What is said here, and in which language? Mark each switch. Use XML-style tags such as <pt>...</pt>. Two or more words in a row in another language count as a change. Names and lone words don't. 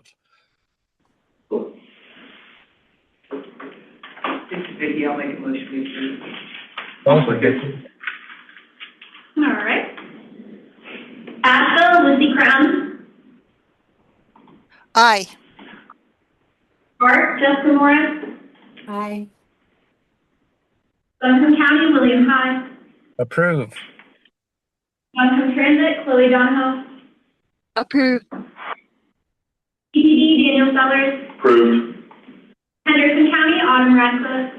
<en>This is Vicky. I'll make a motion to approve. All right. Asha, Lucy Crown. Aye. Art, Jessica Morris. Aye. Buncombe County, William High. Approve. Buncombe Transit, Chloe Donahoe. Approved. TPD, Daniel Sellers. Approved. Henderson County, Autumn Ratcliffe.</en>